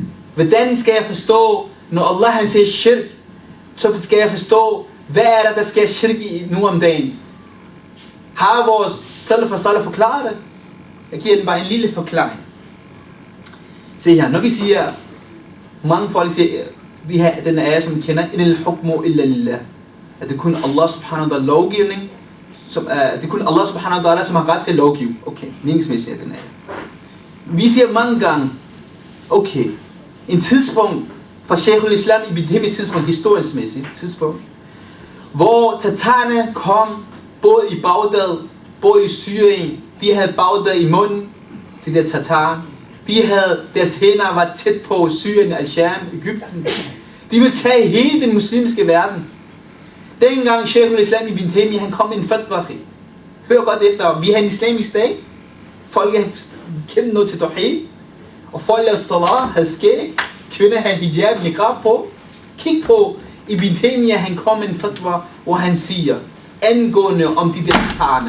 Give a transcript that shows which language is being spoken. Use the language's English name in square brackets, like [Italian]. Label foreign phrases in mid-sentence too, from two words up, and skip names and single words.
[Danish] Hvordan skal jeg forstå, når Allah han siger shirk, så skal jeg forstå, hvad er der sker shirk i nu om dagen. Har vores salaf og salaf forklaret det? Jeg giver den bare en lille forklaring. Se her, når vi siger, mange folk siger, den er som vi kender, [Arabic] إن الحكم إلا لله. [Danish] At det er kun Allah [Arabic] سبحانه وتعالى [Danish] lovgivning, det er kun Allah [Arabic] سبحانه وتعالى, [Danish] som har ret til at lovgive. Okay, meningsmæssigt er den er. Vi siger mange gange, okay, en tidspunkt fra Sheikh al-Islam i et tidspunkt, historiskmæssigt tidspunkt, hvor tatarerne kom både i Bagdad, både i Syrien, de havde Bagdad i munden, de der tatarer. Deres hænder var tæt på Syrien, Al-Sham, Egypten. De ville tage hele den muslimske verden. Dengang Sheikh al-Islam ibn Taymiyyah, han kom med en fatwa. Hør godt efter, vi har en islamisk dag. Folk kendte noget til tawhid. Og folk lavede salat, havde skæg. Kvinder havde hijab, niqab på. Kig på, Ibn Taymiyyah, han kom med en fatwa, hvor han siger, angående om de der tatarerne.